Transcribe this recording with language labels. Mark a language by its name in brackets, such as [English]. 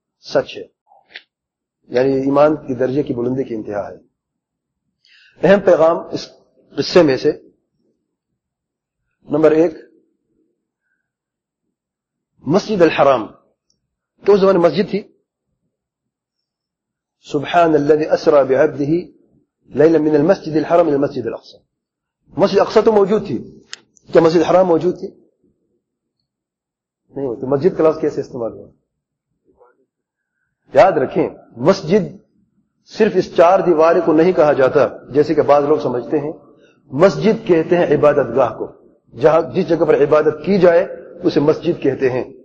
[Urdu] سچ ہے، یعنی ایمان کے درجے کی بلندی کی انتہا ہے. اہم پیغام اس قصے میں سے، نمبر ایک، مسجد الحرام، تو زمانے مسجد تھی. [Arabic] سبحان الذي اسرى بعبده ليلا من المسجد الحرام الى المسجد الاقصى. [Urdu] مسجد اقصى تو موجود تھی، کیا مسجد حرام موجود تھی؟ نہیں. تو مسجد کلاس کیسے استعمال ہوا؟ یاد رکھیں، مسجد صرف اس چار دیوار کو نہیں کہا جاتا جیسے کہ بعض لوگ سمجھتے ہیں. مسجد کہتے ہیں عبادت گاہ کو، جہاں جس جگہ پر عبادت کی جائے اسے مسجد کہتے ہیں.